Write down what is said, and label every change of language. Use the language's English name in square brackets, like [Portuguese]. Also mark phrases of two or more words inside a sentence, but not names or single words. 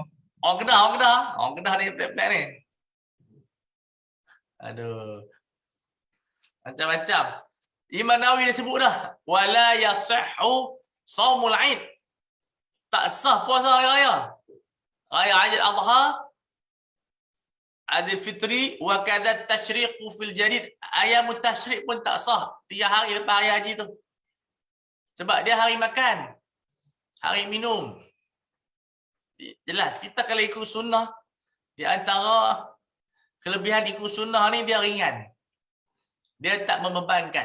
[Malay] Orang Kedah ni pelik-pelik ni. Aduh. Macam-macam. Imam Nawawi dia sebut dah. [Arabic] ولا يصح صوم العيد. [Malay] Tak sah puasa hari raya. Raya Aidil Adha Adil fitri [Arabic] وكذا التشريق في الجديد. [Malay] Ayam tasyrik pun tak sah 3 hari lepas hari haji tu. Sebab dia hari makan, hari minum. Jelas kita kalau ikut sunnah, di antara kelebihan ikut sunnah ni dia ringan. Dia tak membebankan.